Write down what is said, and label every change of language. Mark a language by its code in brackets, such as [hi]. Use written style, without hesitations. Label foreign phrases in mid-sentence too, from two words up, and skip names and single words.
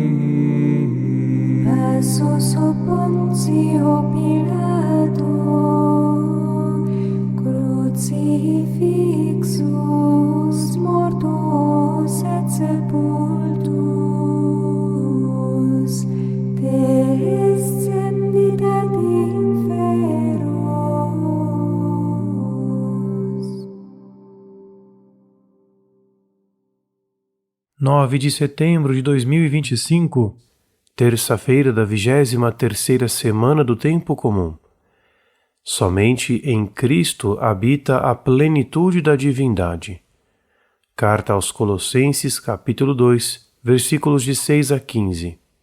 [la] passus ob Pontio Pilato, crucifixus, mortus et sepultus, descendit ad inferos. [pt] 9 de setembro de 2025, terça-feira da 23ª semana do Tempo Comum. Somente em Cristo habita a plenitude da divindade. Carta aos Colossenses, capítulo 2, versículos de 6 a 15.